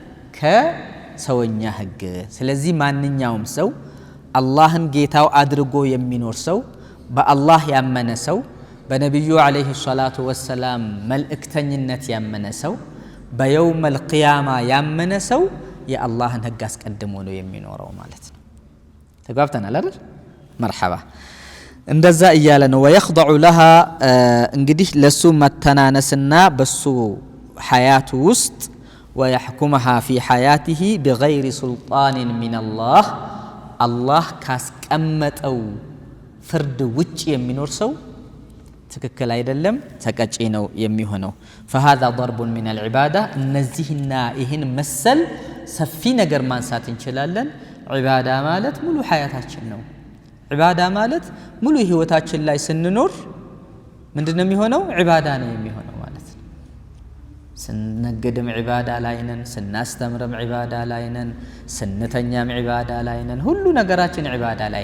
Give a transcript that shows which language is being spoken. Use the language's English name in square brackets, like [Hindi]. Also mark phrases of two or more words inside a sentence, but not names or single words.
[Amharic] ከሰውኛ ህግ ስለዚህ ማንኛውም ሰው አላህን ጌታው አድርጎ የሚኖር ሰው በአላህ ያመነ ሰው በነብዩ [Arabic] عليه الصلاة والسلام [Amharic] መልእክተኝነት ያመነ ሰው በየውመል ቂያማ ያመነ ሰው የአላህን ህግ አስቀድሞ ነው የሚኖረው ማለት ነው ተግባብተናል አይደል መርሐባ እንደዛ እያለ ነው [Arabic] ويخضع لها [Amharic] እንግዲህ ለሱ መተናነስና በሱ ሐያቱ ውስጥ [Arabic] ويحكمها في حياته بغير سلطان من الله الله [Amharic] ካስቀመጠው ፍርድ ውጭ የሚኖር ሰው ትክክል አይደለም ተቀጪ ነው የሚሆነው [Arabic] فهذا ضرب من العباده [Amharic] እነዚህና ይህን መሰል ሰፊ ነገር ማንሳት እንችላለን ዒባዳ ማለት ሙሉ ሐያታችን ነው ዒባዳ ማለት ሙሉ ህይወታችን ላይ ስንኖር ምንድነው የሚሆነው ዒባዳ ነው የሚሆነው ማለት ነው ስንነግድም ዒባዳ ላይ ነን ስናስተምርም ዒባዳ ላይ ነን ስንተኛም ዒባዳ ላይ ነን ሁሉ ነገራችን ዒባዳ ላይ